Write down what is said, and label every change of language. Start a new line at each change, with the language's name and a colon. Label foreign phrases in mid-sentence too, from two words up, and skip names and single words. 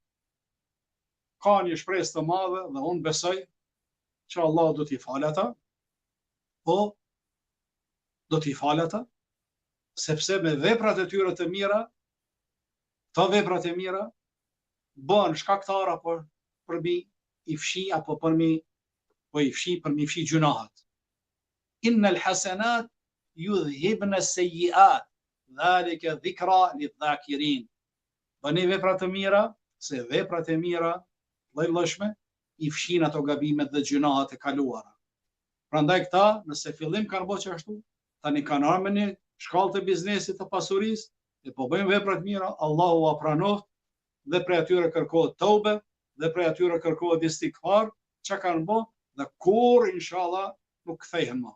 Albanian: ka një shpresë të madhe dhe unë besoj që Allah do t'i falë ata, po do t'i falë ata, sepse me veprat e tyre të mira, këto veprat e mira, bën shkaktar apo përmi i fshi apo përmi fshi gjunahat.
Arabic: إن الحسنات يذهبن السيئات ذلك ذكرى للذاكرين.
Albanian: Bëni vepra të mira, se veprat e mira lloj-llojshme i fshin ato gabimet dhe gjunahat e kaluara. Prandaj këta, nëse fillim kanë bërë ashtu, tani kanë ardhur në shkallë të biznesit të pasurisë, dhe po bëjmë vepra të mira, Allahu ua pranoft, dhe prej atyre kërkohet tobe, dhe prej atyre kërkohet istighfar, çka kanë bë, dhe kur inshallah nuk kthehen më.